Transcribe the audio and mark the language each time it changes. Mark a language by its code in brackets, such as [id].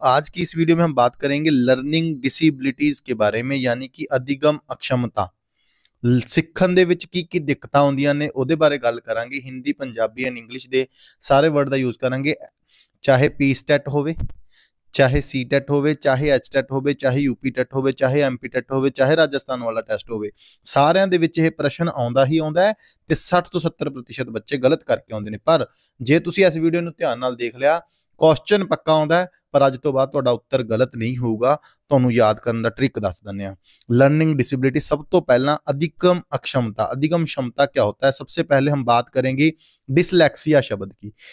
[hi] आज की इस वीडियो में हम बात करेंगे लर्निंग डिसेबिलिटीज के बारे में, यानी कि अधिगम अक्षमता। [pa] ਸਿੱਖਣ ਦੇ ਵਿੱਚ ਕੀ ਦਿੱਕਤਾਂ ਆਉਂਦੀਆਂ ਨੇ ਉਹਦੇ ਬਾਰੇ ਗੱਲ ਕਰਾਂਗੇ। ਹਿੰਦੀ, ਪੰਜਾਬੀ ਐਂਡ ਇੰਗਲਿਸ਼ ਦੇ ਸਾਰੇ ਵਰਡ ਦਾ ਯੂਜ਼ ਕਰਾਂਗੇ। ਚਾਹੇ ਪੀ ਸਟੈਟ ਹੋਵੇ, ਚਾਹੇ ਸੀ ਟੈਟ ਹੋਵੇ, ਚਾਹੇ ਐਚ ਟੈਟ ਹੋਵੇ, ਚਾਹੇ ਯੂਪੀ ਟੈਟ ਹੋਵੇ, ਚਾਹੇ ਐਮਪੀ ਟੈਟ ਹੋਵੇ, ਚਾਹੇ ਰਾਜਸਥਾਨ ਵਾਲਾ ਟੈਸਟ ਹੋਵੇ, ਸਾਰਿਆਂ ਦੇ ਵਿੱਚ ਇਹ ਪ੍ਰਸ਼ਨ ਆਉਂਦਾ ਹੀ ਆਉਂਦਾ ਹੈ ਤੇ 60 ਤੋਂ 70% ਬੱਚੇ ਗਲਤ ਕਰਕੇ ਆਉਂਦੇ ਨੇ। ਪਰ ਜੇ ਤੁਸੀਂ ਇਸ ਵੀਡੀਓ ਨੂੰ ਧਿਆਨ ਨਾਲ ਦੇਖ ਲਿਆ, क्वेश्चन पक्का आउंदा है, पर अज तो बाद तुहाडा उत्तर गलत नहीं होगा। तुहानूं याद करन दा ट्रिक दस दिंदे आ। लर्निंग डिसेबिलिटी, सब तो पहला अधिगम अक्षमता। [hi] अधिगम क्षमता क्या होता है? सबसे पहले हम बात करेंगे डिसलेक्सिया शब्द की।